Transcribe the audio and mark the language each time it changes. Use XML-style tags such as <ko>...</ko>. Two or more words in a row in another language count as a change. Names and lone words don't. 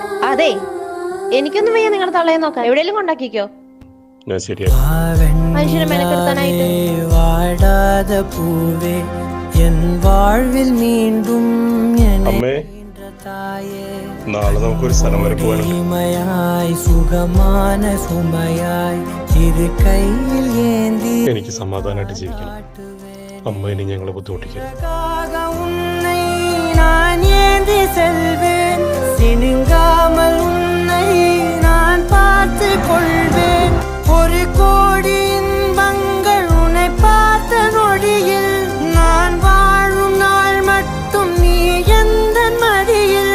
<ml>അതെ എനിക്കൊന്നും വയ്യ നിങ്ങളുടെ തള്ളയെ നോക്കാൻ. എവിടെയെങ്കിലും കൊണ്ടാക്കിക്കോ. മനുഷ്യനെ മെനക്കെടുത്താനായിട്ട്.</ml> <ta>വാടാத பூவே என் வாழ்வில் மீண்டும்</ta> <ml>നാളെ നമുക്കൊരു സ്ഥലം വരെ പോകാനുണ്ട്.</ml> <ta>சுகமான சுமையாய் இது கையில் ஏந்தி</ta> <ml>എനിക്ക് സമാധാനമായിട്ട് ജീവിക്കണം. അമ്മ ഇനി ഞങ്ങളെ ബുദ്ധിമുട്ടിക്കരുത്.</ml> <ta>நான் ஏந்தி செல்வேன் சினுங்காமல் உன்னை நான் பார்த்து கொள்வேன். ஒரு கோடி இன்பங்கள் உன்னை பார்த்த நொடியில் நான் வாழும் நாள் மட்டும் நீ எந்த மடியில்.</ta>